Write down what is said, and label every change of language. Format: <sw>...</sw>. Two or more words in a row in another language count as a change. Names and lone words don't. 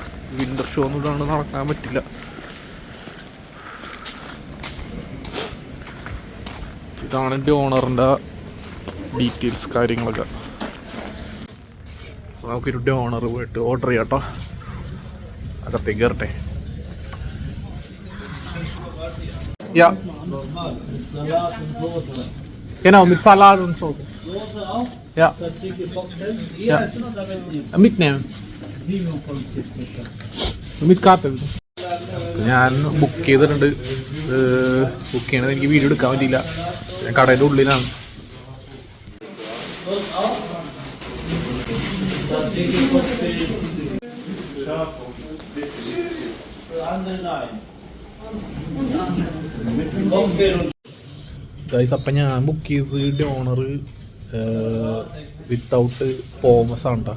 <en>winter shoe</en> <ml>ഒന്നും ഇടാണ്ട് നടക്കാൻ പറ്റില്ല. ഇതാണ് ഡോണറിൻ്റെ ഡീറ്റെയിൽസ് കാര്യങ്ങളൊക്കെ. നമുക്കൊരു ഡോണർ പോയിട്ട് ഓർഡർ ചെയ്യാം കേട്ടോ. അകത്തേക്ക് കയറട്ടെ.</ml> <de>Ja. Genau, mit Salat und Soße. Ja. Ja. Mitnehmen. Mit Karte.</de> <ml>ഞാൻ ബുക്ക് ചെയ്തിട്ടുണ്ട്. ബുക്ക് ചെയ്യണത് എനിക്ക് വീഡിയോ എടുക്കാൻ പറ്റിയില്ല, ഞാൻ കടയുടെ ഉള്ളിലാണ്. ഗൈസ്, അപ്പം ഞാൻ ബുക്ക് ചെയ്തത് ഡോണർ വിത്തൗട്ട് പോമസ് ആണ് കേട്ടോ.</ml>